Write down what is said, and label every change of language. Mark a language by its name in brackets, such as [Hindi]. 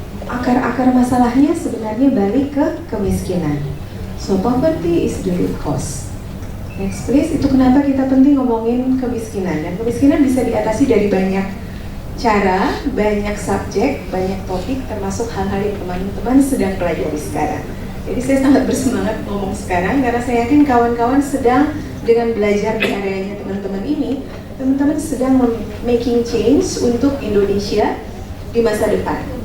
[Indonesian] Akar-akar masalahnya sebenarnya balik ke kemiskinan. [English] So poverty is the root cause. Next please, [Indonesian] itu kenapa kita penting ngomongin kemiskinan. Dan kemiskinan bisa diatasi dari banyak cara, banyak subjek, banyak topik, termasuk hal-hal yang teman-teman sedang pelajari sekarang. Jadi saya sangat bersemangat ngomong sekarang karena saya yakin kawan-kawan sedang dengan belajar di areanya teman-teman ini, teman-teman sedang [English] making change [Indonesian] untuk Indonesia di masa depan.